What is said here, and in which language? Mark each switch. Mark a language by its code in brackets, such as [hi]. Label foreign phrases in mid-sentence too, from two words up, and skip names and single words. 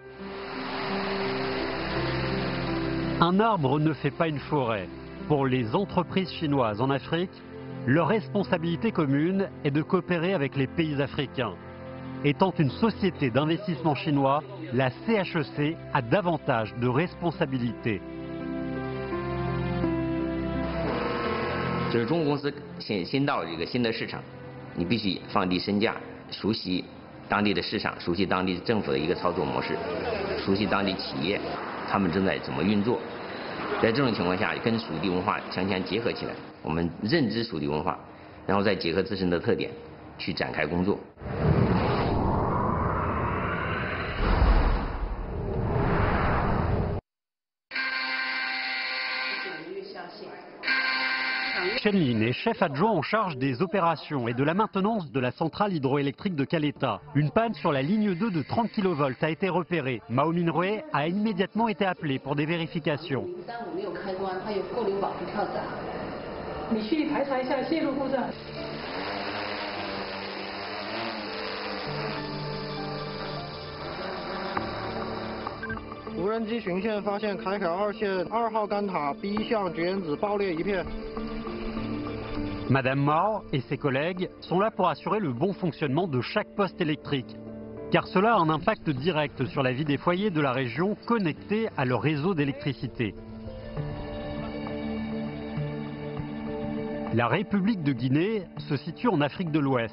[fr] Un arbre ne fait pas une forêt. Pour les entreprises chinoises en Afrique, leur responsabilité commune est de coopérer avec les pays africains. Étant une société d'investissement chinois, la CHEC a davantage de responsabilités. [zh] 就是中国公司先到这个新的市场，你必须放低身价，熟悉当地的市场，熟悉当地政府的一个操作模式，熟悉当地企业他们正在怎么运作。在这种情况下，跟属地文化强强结合起来，我们认知属地文化，然后再结合自身的特点去展开工作。 [fr] Chen Lin est chef adjoint en charge des opérations et de la maintenance de la centrale hydroélectrique de Caleta. Une panne sur la ligne 2 de 30 kV a été repérée. Mao Minrui a immédiatement été appelé pour des vérifications. [zh] 无人机巡线发现开条2线2号钢塔 B 项绝缘子爆裂一片。 [fr] Madame Mao et ses collègues sont là pour assurer le bon fonctionnement de chaque poste électrique, car cela a un impact direct sur la vie des foyers de la région connectés à leur réseau d'électricité. La République de Guinée se situe en Afrique de l'Ouest.